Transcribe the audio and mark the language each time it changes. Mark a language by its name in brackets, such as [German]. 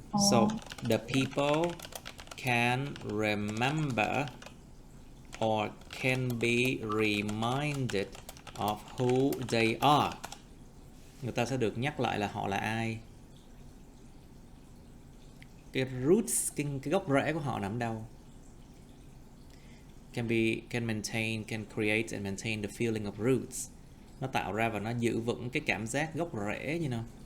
[English] So the people can remember or can be reminded of who they are. [Vietnamese] Người ta sẽ được nhắc lại là họ là ai. Cái roots, cái gốc rễ của họ nằm đâu. [English] Can create and maintain the feeling of roots. [Vietnamese] Nó tạo ra và nó giữ vững cái cảm giác gốc rễ, you know.